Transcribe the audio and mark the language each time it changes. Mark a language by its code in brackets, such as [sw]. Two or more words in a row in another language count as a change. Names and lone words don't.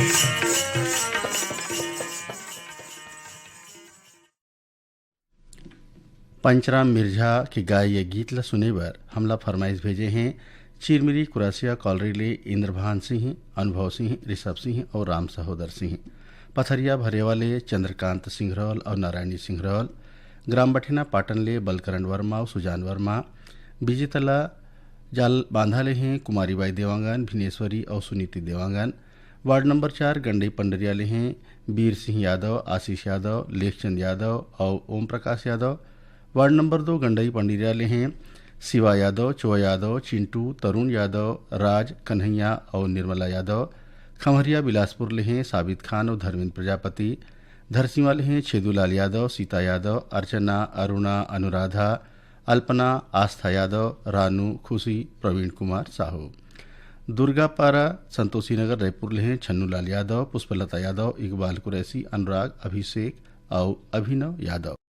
[hne] पंचराम मिर्झा की गाय ये गीत ला सुने बर हमला फरमाइश भेजे हैं चिरमिरी कुरासिया कॉलरी ले इंद्रभान सिंह, अनुभव सिंह, ऋषभ सिंह और राम सहोदर सिंह। पथरिया भरेवा ले चंद्रकांत सिंघरौल और नारायणी सिंघरौल। ग्राम बठिना पाटन ले बलकरण वर्मा और सुजान वर्मा। बीजेतला जाल बांधा ले हैं कुमारीबाई देवांगन, भिनेश्वरी और सुनीति देवांगन। वार्ड नंबर 4 गंडई पंडरिया ले हैं वीर सिंह यादव, आशीष यादव, लेखचंद यादव और ओम प्रकाश यादव। वार्ड नंबर 2 गंडई पंडरिया ले हैं शिवा यादव, चो यादव, चिंटू, तरुण यादव, राज, कन्हैया और निर्मला यादव। खमहरिया बिलासपुर ले हैं साबित खान और धर्मेंद्र प्रजापति। धरसीवा ले हैं छेदूलाल यादव, सीता यादव, अर्चना, अरुणा, अनुराधा, अल्पना, आस्था यादव, रानू, खुशी, प्रवीण कुमार साहू। दुर्गापारा संतोषी नगर रायपुर ले हैं छन्नूलाल यादव, पुष्पलता यादव, इकबाल कुरैशी, अनुराग, अभिषेक और अभिनव यादव।